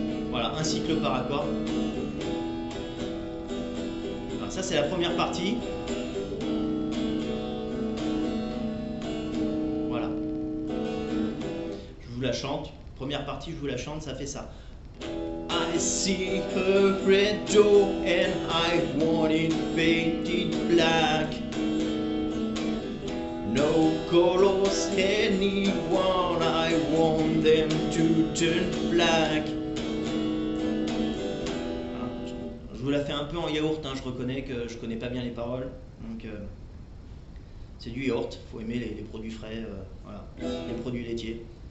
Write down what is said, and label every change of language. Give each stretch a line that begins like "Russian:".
French: Voilà, un cycle par accord. Ça c'est la première partie. Voilà. Je vous la chante. Première partie, je vous la chante, ça fait ça.
English: I see her red door and I want it painted black. No colors anyone, I want them to turn black.
French: Je vous la fais un peu en yaourt, hein, je reconnais que je connais pas bien les paroles. Donc c'est du yaourt, faut aimer les produits frais, voilà, les produits laitiers.